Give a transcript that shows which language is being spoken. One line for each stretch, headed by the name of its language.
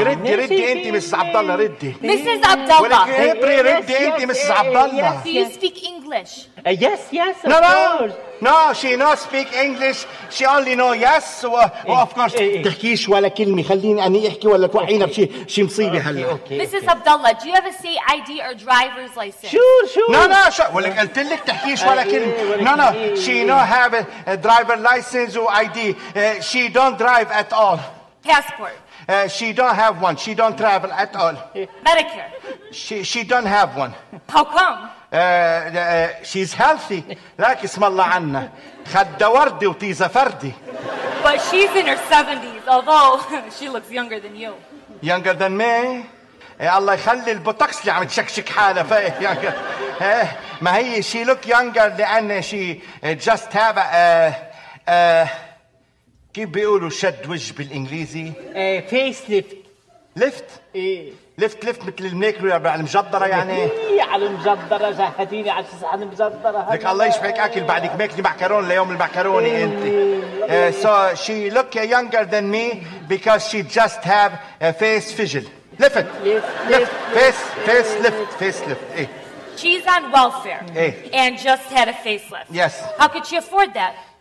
Arabic: ولك ردي ردي انت. مسز عبد الله ردي. مسز عبد الله ولك ابري ردي انت. مسز عبد الله
English: do you speak English? Yes, yes, of course. No, she no speak English. She only know yes. Of course.
Arabic: تحكيش ولا كلمة. خليني أني أحكي ولا توعينا بشي شي مصيبة هلا.
English: Mrs. Abdullah, do you have a state ID or driver's license? Sure. No, no.
Arabic: ولك قلت لك تحكيش ولا كلمة.
English: No, no. She no have a driver license or ID. She don't drive at all. Passport. She don't have one. She don't travel at all. Medicare. She don't have one. How come? She's healthy.
Arabic: لك اسم الله عنا. خد وردي وطيزة فردي.
English: But she's in her 70s, although she looks younger than you. Younger than me?
Arabic: الله يخلي البوتوكس اللي عم تشكشك حالها فيه. ما هي
English: she look younger
Arabic: لأن
English: she just have
Arabic: كيف بيقولوا شد وجه بالإنجليزي؟
English: Facelift.
Arabic: لفت؟ ايه لفت لفت مثل الميكرو على المجدرة يعني. ايه على المجدرة جهتيني على الصحن المجدرة. لك الله يشفيك اكل بعدك ماكلي معكرون ليوم المعكروني انت.
English: So she look younger than me because she just have a face fizzle.
Arabic: لفت لفت فيس فيس لفت فيس لفت ايه.
English: She's on welfare and just had a facelift. Yes. How could she afford that?